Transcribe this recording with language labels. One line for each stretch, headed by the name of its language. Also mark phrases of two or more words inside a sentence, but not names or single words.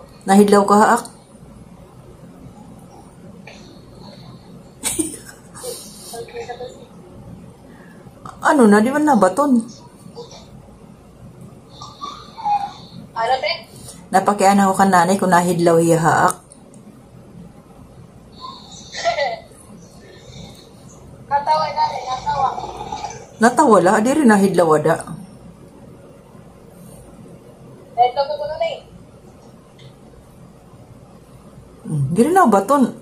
Waray: Nahidlaw ka haak? Ano na, di ba nabaton? Ano, te? Napakian ako kan nanay kung nahidlaw hiya haak. Natawa na, natawa. Natawala, di rin nahidlaw ada. Ito ko na eh. Di rin nabaton.